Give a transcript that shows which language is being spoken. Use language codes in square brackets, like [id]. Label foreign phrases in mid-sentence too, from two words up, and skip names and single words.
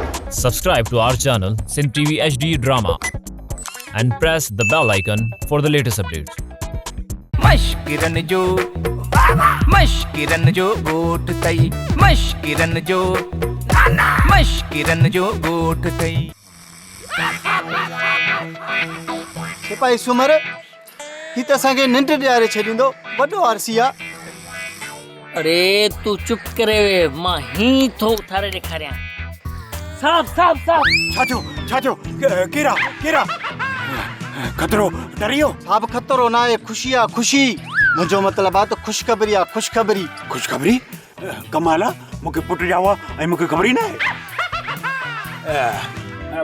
[en] Subscribe to our channel Sin TV HD Drama and press the bell icon for the latest updates. [sd] मश्किरन जो गोट तई मश्किरन जो गोट तई सिपाही सुमर ही त असांखे निंड ॾियारे छॾींदो वॾो आरसी आहे। अरे तू चुप करे वे मां ही थो उथारे ॾेखारियां। साफ साफ साफ छाजो केरा खतरो डरियो साहब खतरो ना आहे, ख़ुशी आहे ख़ुशी। मुंहिंजो मतिलबु आहे त ख़ुशख़बरी आहे खुशखबरी कमाल आहे मूंखे पुट ॼावा ऐं मूंखे ख़बर ई न आहे।